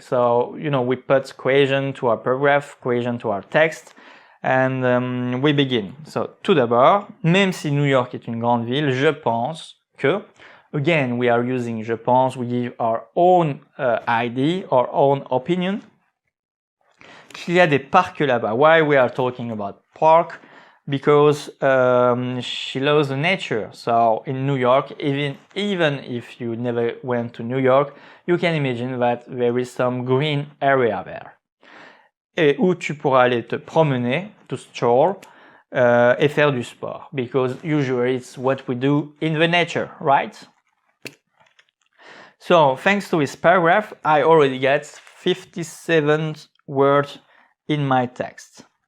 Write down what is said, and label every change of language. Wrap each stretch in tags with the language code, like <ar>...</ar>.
<en>So we put cohesion to our paragraph, cohesion to our text, and we begin.</en> <fr>So tout d'abord, même si New York est une grande ville, je pense que.</fr> <en>Again, we are using</en> <fr>je pense.</fr> <en>We give our own idea, our own opinion.</en> <fr>Qu'il y a des parcs là-bas.</fr> <en>Why we are talking about park? Because she loves the nature. So in New York, even if you never went to New York, you can imagine that there is some green area there.</en> <fr>Et où tu pourras aller te promener,</fr> <en>to stroll,</en> <fr>et faire du sport.</fr> <en>Because usually it's what we do in the nature, right? So thanks to this paragraph, I already get 57 words in my text.</en>